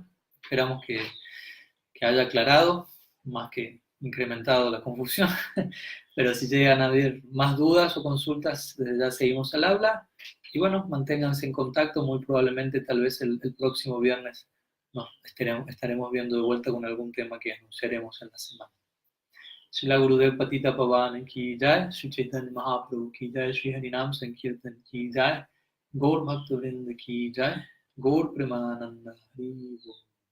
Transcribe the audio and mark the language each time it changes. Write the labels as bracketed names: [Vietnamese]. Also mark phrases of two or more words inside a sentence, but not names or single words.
[Spanish] Esperamos que haya aclarado, más que incrementado la confusión. Pero si llegan a haber más dudas o consultas, desde ya seguimos al habla. Y bueno, manténganse en contacto. Muy probablemente, tal vez el próximo viernes nos estaremos viendo de vuelta con algún tema que anunciaremos en la semana. [Hindi] श्रील गुरुदेव पतित पावन की जय, श्री चैतन्य महाप्रभु की जय, श्री हरिनाम संकीर्तन की जय, गौर भक्तवृन्द की जय, गौर प्रेमानन्द हरि बोल.